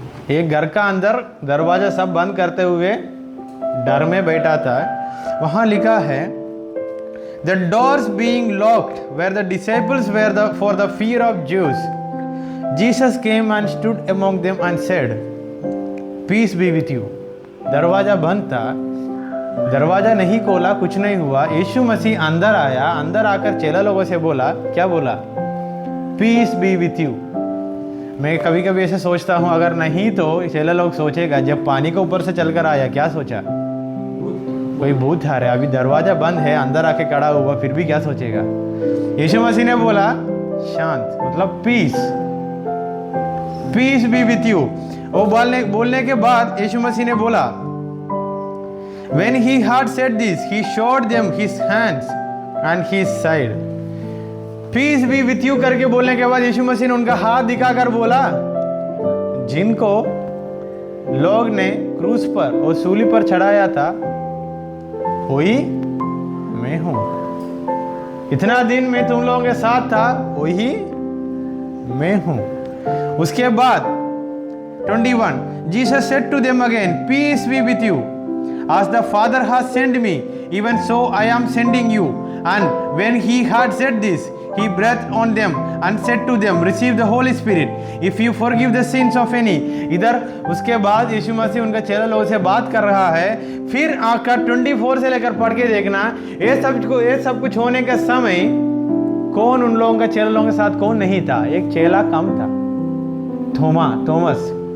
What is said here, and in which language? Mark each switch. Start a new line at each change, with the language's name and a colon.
Hindi: एक घर का अंदर दरवाजा सब बंद करते हुए डर में बैठा था। वहां लिखा है,
English: the doors being locked where the disciples were for the fear of Jews, Jesus came and stood among them and said, peace be with you।
Hindi: दरवाजा बंद था, दरवाजा नहीं खोला, कुछ नहीं हुआ। यीशु मसीह अंदर आया, अंदर आकर चेला लोगों से बोला, क्या बोला?
English: Peace be with you.
Hindi: मैं कभी कभी ऐसे सोचता हूँ, अगर नहीं तो चेला लोग सोचेगा, जब पानी के ऊपर से चलकर आया, क्या सोचा? कोई भूत आ रहा है। अभी दरवाजा बंद है, अंदर आके खड़ा हुआ, फिर भी क्या सोचेगा? यीशु मसीह ने बोला शांत, मतलब
English: Peace be with you.
Hindi: वो बोलने के बाद यीशु मसीह ने बोला,
English: when he had said this, he showed them his hands and his side। Peace be with you
Hindi: करके बोलने के बाद यीशु मसीह ने उनका हाथ दिखाकर बोला, जिनको लोग ने क्रूस पर और सूली पर चढ़ाया था, वही मैं हूं। इतना दिन मैं तुम लोगों के साथ था, वही मैं हूं। उसके बाद
English: 21, Jesus said to them again, peace be with you, as the Father has sent me, even so I am sending you। And when he had said this, he breathed on them and said to them, receive the Holy Spirit if you forgive the sins of any।
Hindi: इधर उसके बाद यीशु मसीह उनका चेला लोगों से बात कर रहा है। फिर आकर 24 से लेकर पढ़ के देखना, ये सब कुछ होने का समय कौन उन लोगों का, चेला लोगों के साथ कौन नहीं था? एक चेला कम था, थॉमस।